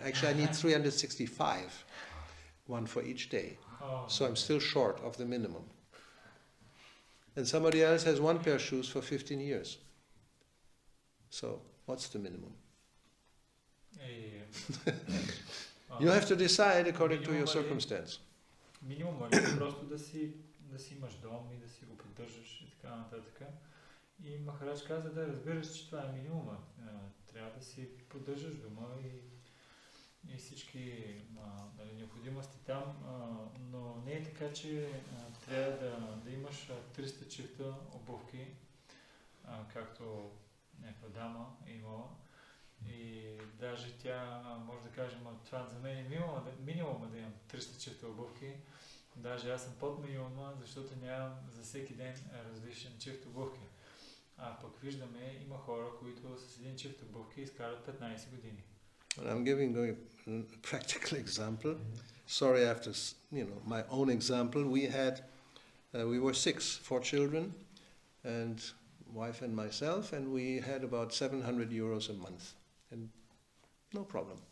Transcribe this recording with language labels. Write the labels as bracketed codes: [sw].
[en] Actually, I need 365, one for each day. So I'm still short of the minimum. And somebody else has one pair of shoes for 15 years. So what's the minimum? You have to decide according to your circumstance. [bg] Минимум е просто да си имаш дом и да си го поддържаш и така нататък. И Махарадж каза да разбираш, че това е минимума. Трябва да си поддържаш дома и всички необходимости там, но не е така, че трябва да имаш 300 чифта обувки, както някаква дама е имала. И даже тя може да каже, това за мен е минимума да имам 300 чифта обувки. Даже аз съм под минимума, защото нямам за всеки ден различен чифт обувки. А пък виждаме, има хора, които с един чифт обувки изкарат 15 години. [en] I'm giving a practical example. Sorry, after my own example, we were 4 children, and wife and myself, and we had about 700 euros a month, and no problem.